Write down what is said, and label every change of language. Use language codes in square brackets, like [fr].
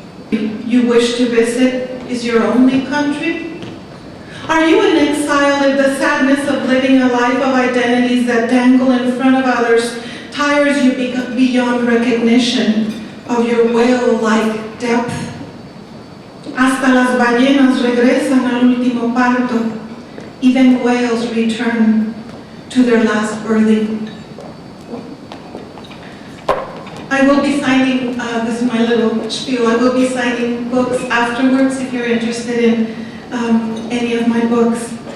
[en] You wish to visit is your only country? Are you in exile if the sadness of living a life of identities that dangle in front of others tires you beyond recognition of your whale-like depth? [es] Hasta las ballenas regresan al último parto. [en] Even whales return to their last birthing. I will be signing, this is my little spiel, I will be signing books afterwards if you're interested in any of my books.